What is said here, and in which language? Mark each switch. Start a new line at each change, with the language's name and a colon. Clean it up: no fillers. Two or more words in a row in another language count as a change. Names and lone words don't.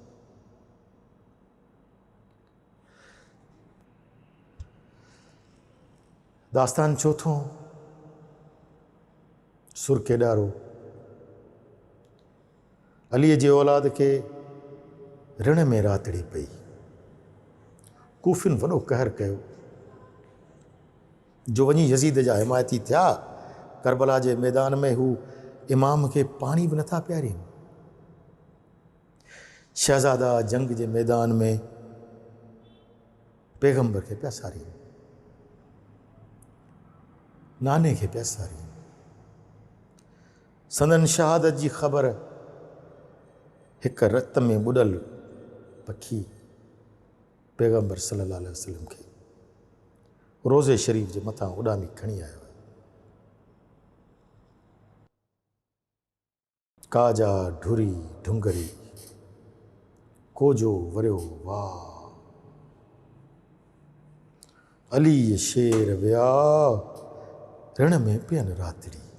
Sindhi: दास्तान चौथों सुरकेदारो अलीअ जे औलाद के ऋण में रातड़ी पई। कूफिन वॾो कहर कयो जो वञी यज़ीद जा हिमायती थिया। करबला जे मैदान में हू इमाम के पानी भी नथा पियारीनि। शहज़ादा जंग जे मैदान में पैगंबर के पिया सारीनि, नाने के पिया सारीनि। संदन शहादत जी ख़बर हिक रत में ॿुॾल पखी पैगंबर
Arabic: صلى الله عليه وسلم
Sindhi: के रोज़े शरीफ़ जे मथां उॾामी खणी आयो। काजा ढुरी ढुंगरी कोजो वरियो वाह, अली शेर विया रण में पियन रातड़ी।